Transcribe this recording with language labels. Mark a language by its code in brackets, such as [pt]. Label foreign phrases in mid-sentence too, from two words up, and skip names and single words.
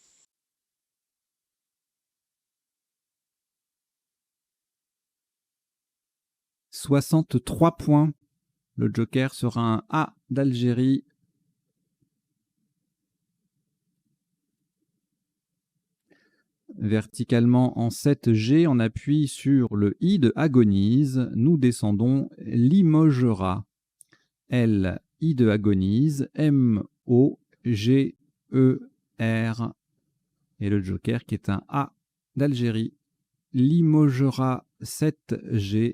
[fr] « 63 points. Le joker sera un A d'Algérie. Verticalement en 7G, on appuie sur le I de agonise. Nous descendons Limogera. L, I de agonise, M, O, G, E, R. Et le joker qui est un A d'Algérie. Limogera 7G.